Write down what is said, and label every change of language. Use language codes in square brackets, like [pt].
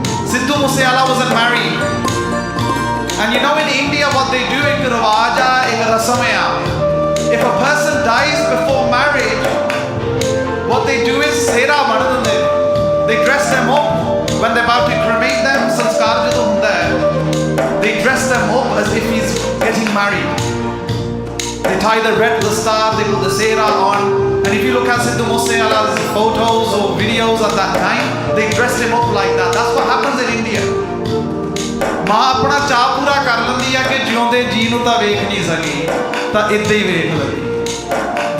[en] Sidhu Moosewala was married, and you know in India what they do, [pa] ਇੱਕ ਰਿਵਾਜ ਆ, ਇੱਕ ਰਸਮ ਆ, [en] if a person dies before marriage, what they do is [pa] Cera ਬੰਨ ਦਿੰਦੇ, [en] they dress them up when they're about to cremate them, [pa] ਸੰਸਕਾਰ ਜਦੋਂ ਹੁੰਦਾ ਹੈ, [en] they dress them up as if he's getting married. They tie the red to the star, they put the sera on, and if you look at Sidhu Moosewala's photos or videos at that time, they dressed him up like that. That's what happens in India. [pa] ਮਾਂ ਆਪਣਾ ਚਾਅ ਪੂਰਾ ਕਰ ਲੈਂਦੀ ਆ ਕਿ ਜਿਉਂਦੇ ਜੀ ਨੂੰ ਤਾਂ ਵੇਖ ਨਹੀਂ ਸਕੀ, ਤਾਂ ਇੱਦਾਂ ਹੀ ਵੇਖ ਲੈਂਦੀ।